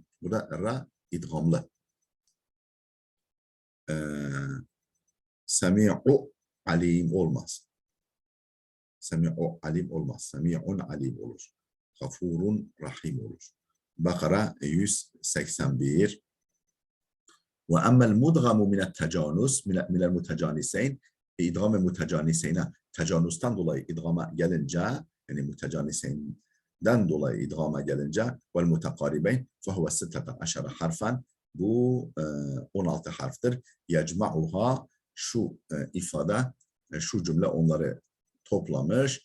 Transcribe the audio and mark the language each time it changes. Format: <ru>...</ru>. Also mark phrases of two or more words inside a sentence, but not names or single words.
<tr>Burada ra idgamlı.</tr> <ar>سميع عليم</ar> <tr>olmaz.</tr> <ar>سميع عليم</ar> <tr>olmaz.</tr> <ar>سميع عليم</ar> <tr>olur.</tr> <ar>غفور رحيم</ar> <tr>olur. Bakara 181.</tr> <ar>وأما المدغم من التجانس من المتجانسين</ar> <tr>idgam mütecaniseyne tecanustan dolayı idgama gelince yani mütecaniseynden dolayı idgama gelince</tr> <ar>والمتقاربين فهو 16 حرفا</ar> <tr>bu 16 harftir. Yecma'uha şu ifade şu cümle onları toplamış.</tr>